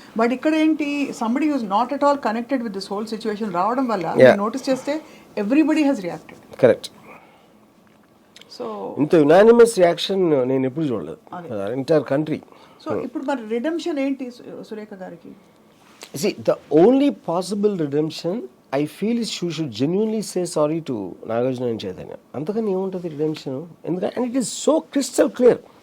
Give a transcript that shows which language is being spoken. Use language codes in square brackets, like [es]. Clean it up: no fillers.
[en] but [te] ఇక్కడ ఏంటి, [en] somebody is not at all connected with this whole situation [te] రావడం వల్ల నోటీస్ చేస్తే [en] Everybody has reacted. [te] Correct. So ఇంత యునానిమస్ రియాక్షన్ నేను ఎప్పుడు చూడలేదు ఎంటైర్ కంట్రీ. సో ఇప్పుడు మరి రిడెంప్షన్ ఏంటి సురేఖ గారికి? [en] See, the only possible redemption I feel is she should genuinely say sorry to Nagarjuna and Chaitanya. [te] అంతకని ఏముంటుంది రిడెంప్షన్? ఎందుకంటే [en] And it is so crystal clear.